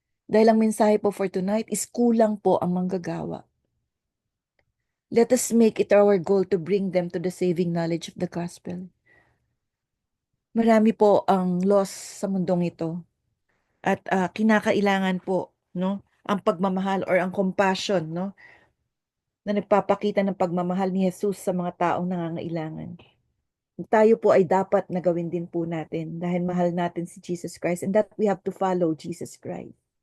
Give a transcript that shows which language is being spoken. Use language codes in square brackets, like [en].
[tl] Dahil ang mensahe po for tonight is kulang po ang manggagawa. [en] Let us make it our goal to bring them to the saving knowledge of the gospel. [tl] Marami po ang loss sa mundong ito. At kinakailangan po, no, ang pagmamahal or ang compassion, no, na nagpapakita ng pagmamahal ni Jesus sa mga taong nangangailangan. Tayo po ay dapat na gawin din po natin dahil mahal natin si Jesus Christ [en] and that we have to follow Jesus Christ.